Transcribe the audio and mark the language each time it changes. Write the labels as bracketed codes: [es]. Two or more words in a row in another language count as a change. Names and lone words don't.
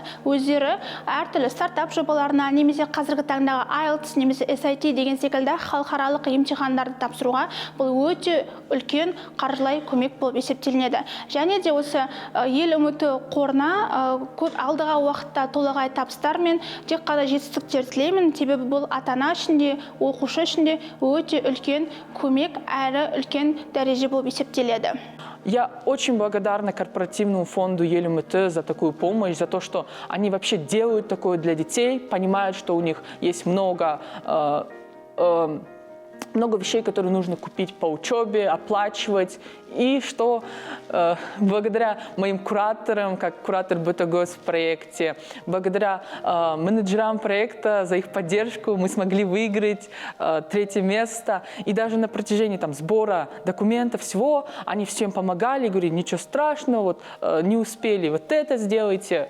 [kk] Өздері әртүрлі стартап жобаларына немесе қазіргі таңдағы IELTS немесе SAT деген секілді халықаралық емтихандарды тапсыруға бұл өте үлкен қаржылай көмек болып есептелінеді. Және де осы ЮЛМТ қорына көп алдағы уақытта толағай табыстар мен тек қана жетістіктер тілеймін. Себебі бұл ата-ана үшін де, оқушы үшін де өте үлкен көмек әрі үлкен дәреже болып есептеледі. [ru] Я очень благодарна корпоративному фонду ЮЛМТ за такую помощь, за то, что они вообще делают такое для детей, понимают, что у них есть много вещей, которые нужно купить по учебе, оплачивать, и что благодаря моим кураторам, как куратор БТГОС в проекте, благодаря менеджерам проекта за их поддержку мы смогли выиграть 3-е место, и даже на протяжении сбора документов всего, они всем помогали, говорили, ничего страшного, вот не успели, вот это сделайте.